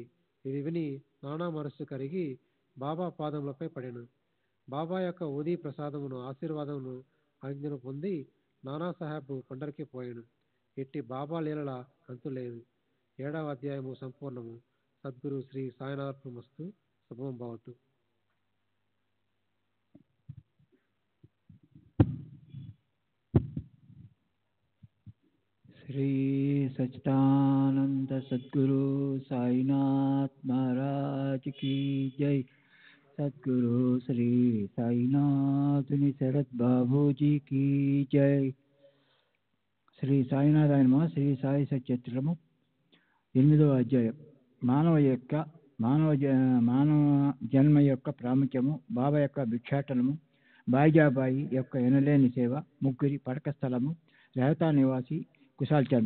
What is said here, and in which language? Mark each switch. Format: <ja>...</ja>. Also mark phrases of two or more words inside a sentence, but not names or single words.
<te>ఇది విని నానా మనస్సు కరిగి బాబా పాదములపై పడెను. బాబా యొక్క ఉదీ ప్రసాదమును ఆశీర్వాదమును ఆజ్ఞను పొంది నానాసాహెబ్ పండరికి పోయాను. ఇట్టి బాబా లీలల అంతులేదు. 7వ అధ్యాయము సంపూర్ణము. సద్గురు శ్రీ సాయినాథర్మస్తు.</te> <sa>శుభం భవతు.</sa> <hi>श्री सच्चिदानंद सद्गुरु साईनाथ महाराज की जय. सद्गुरु श्री साईनाथ शरद बाबू जी की जय.</hi> <te>శ్రీ సాయినాథాయనమ. శ్రీ సాయి సత్యత్రము 8వ అధ్యాయం. మానవ జన్మ యొక్క ప్రాముఖ్యము, బాబా యొక్క భిక్షాటనము, బాయిజాబాయి యొక్క ఎనలేని సేవ, ముగ్గురి పడక స్థలము, రహతా నివాసి కుశాల్చంద్.</te>